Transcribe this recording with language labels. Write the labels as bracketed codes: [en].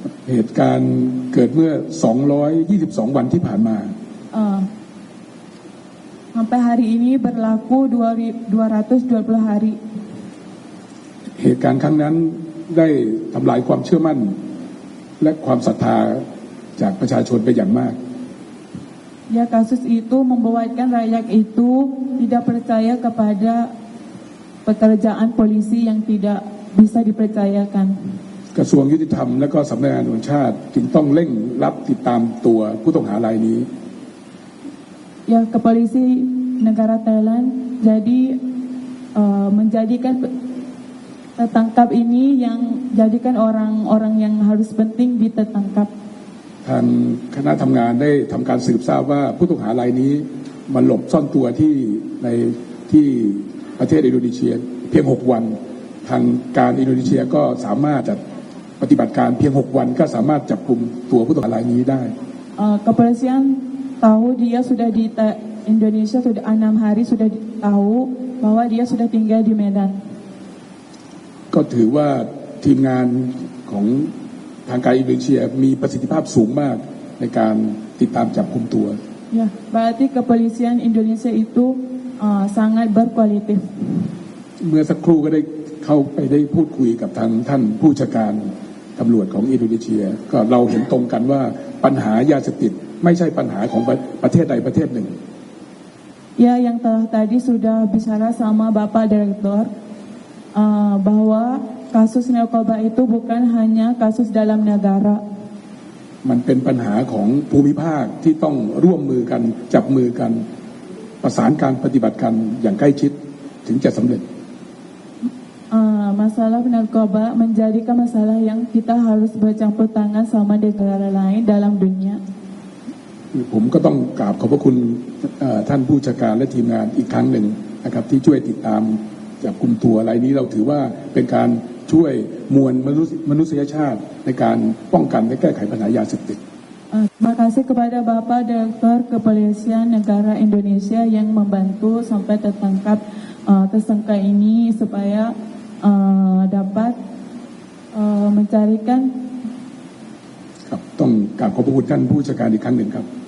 [th] เหตุการณ์เกิดเมื่อ222 วันที่ผ่านมา [id] Sampai hari ini berlaku 220 hari. [th] เหตุการณ์ครั้งนั้นได้ทำลายความเชื่อมั่นและความศรัทธาจากประชาชนไปอย่างมาก [id] Ya, kasus itu membuatkan rakyat itu tidak percaya kepada pekerjaan polisi yang tidak bisa dipercayakan. [th] กระทรวงยุติธรรมและก็สำนักงานตำรวจแห่งชาติจึงต้องเร่งรับติดตามตัวผู้ต้องหารายนี้ [id] Ya, kepolisi negara Thailand jadi menjadikan tertangkap ini yang jadikan orang-orang yang harus penting ditertangkap. [th] ทางคณะทำงานได้ทำการสืบทราบว่าผู้ต้องหารายนี้มาหลบซ่อนตัวที่ประเทศอินโดนีเซียเพียง6 วันทางการอินโดนีเซียก็สามารถจะปฏิบัติการเพียง6 วันก็สามารถจับกลุ่มตัวผู้ต้องหารายนี้ได้ [id] Kepolisian tahu dia sudah di Indonesia sudah 6 hari sudah tahu bahwa dia sudah tinggal di Medan. [th] ก็ถือว่าทีมงานของทางการอินโดนีเซียมีประสิทธิภาพสูงมากในการติดตามจับกุมตัว [id] Ya, berarti kepolisian Indonesia itu sangat berkualitas. [th] เมื่อสักครู่ก็ได้เข้าไปได้พูดคุยกับทางท่านผู้บัญชาการตำรวจของอินโดนีเซียก็เราเห็นตรงกันว่าปัญหายาเสพติดไม่ใช่ปัญหาของประเทศใดประเทศหนึ่ง [id] Ya, yang tadi sudah bicara sama Bapak Direktur bahwa kasus narkoba itu bukan hanya kasus dalam negara. [th] มันเป็นปัญหาของภูมิภาคที่ต้องร่วมมือกันจับมือกันประสานการปฏิบัติกันอย่างใกล้ชิดถึงจะสำเร็จ [id] Masalah narkoba menjadikan masalah yang kita harus bercampur tangan sama negara lain dalam dunia. [th] ผมก็ต้องกราบขอบพระคุณท่านผู้บัญชาการและทีมงานอีกครั้งหนึ่งนะครับที่ช่วยติดตามจับกุมตัวรายนี้เราถือว่าเป็นการช่วยมวลมนุษยชาติในการป้องกันและแก้ไขปัญหายาเสพติด [id] Terima kasih kepada Bapak Direktur Kepolisian Negara Indonesia yang membantu sampai tertangkap tersangka ini supaya dapat mencarikan [th] ครับต้องกราบขอบพระคุณท่านผู้บัญชาการอีกครั้งหนึ่งครับ